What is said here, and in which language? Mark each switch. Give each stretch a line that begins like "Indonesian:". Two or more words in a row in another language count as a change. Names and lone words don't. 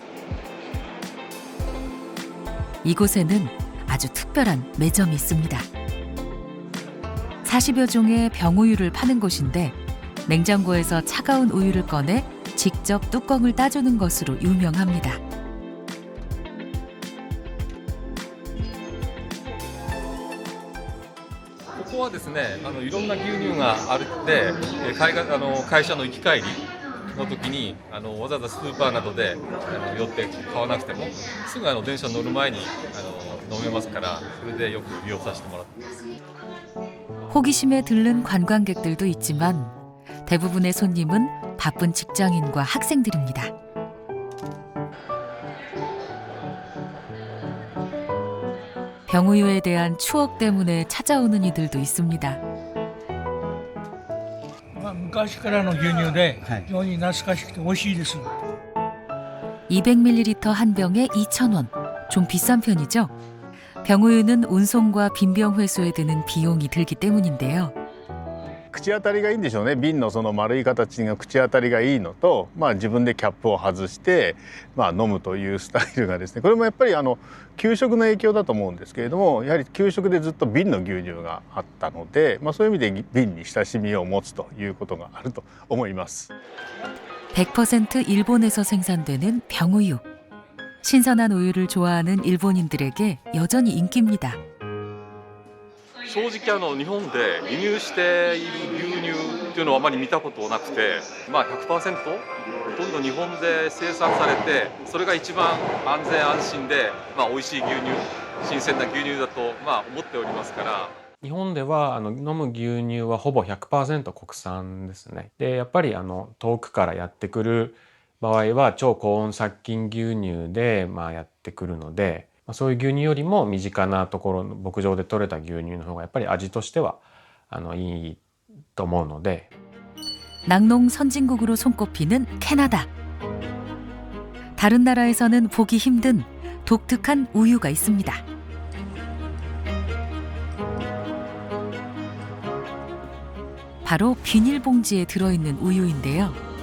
Korean: 이곳에는 아주 특별한 매점이 있습니다. 40여 종의 병우유를 파는 곳인데 냉장고에서 차가운 우유를 꺼내 직접 뚜껑을 따주는 것으로 유명합니다.
Japanese: ここはですね、いろんな牛乳があるので、会社の行き帰りの時にわざわざスーパーなどで寄って買わなくてもすぐ電車に乗る前に飲めますから、それでよく利用させてもらってます。
Korean: 호기심에 들른 관광객들도 있지만 대부분의 손님은 바쁜 직장인과 학생들입니다. 병우유에 대한 추억 때문에 찾아오는 이들도 있습니다.
Japanese: 昔からの牛乳で非常に懐かしくて美味しいです。
Korean: 200ml 한 병에 2,000원. 좀 비싼 편이죠? 병우유는 운송과 빈병 회수에 드는 비용이 들기 때문인데요.
Japanese: 口当たりがいいんでしょうね。瓶のその丸い形が口当たりがいいのと、自分でキャップを外して、飲むというスタイルがですね、これもやっぱり給食の影響だと思うんですけれども、やはり給食でずっと瓶の牛乳があったので、そういう意味で瓶に親しみを持つということがあると思います。
Korean: 100% 일본에서 생산되는 병우유. 신선한 우유를 좋아하는 일본인들에게 여전히 인기입니다.
Japanese: 正直日本で輸入している牛乳っていうのはあまり見たことなくて、100%ほとんど日本で生産されて、それが一番安全安心で、美味しい牛乳、新鮮な牛乳だと思っておりますから。日本では飲む牛乳はほぼ 100% 国産ですね。でやっぱり遠くからやってくる場合は超高温殺菌牛乳でやってくるので、そういう牛乳よりも身近なところの牧場で採れた牛乳の方がやっぱり味としてはいいと思うので。
Korean: 낙농 선진국으로 손꼽히는 캐나다. 다른 나라에서는 보기 힘든 독특한 우유가 있습니다. 바로 비닐봉지에 들어있는 우유인데요.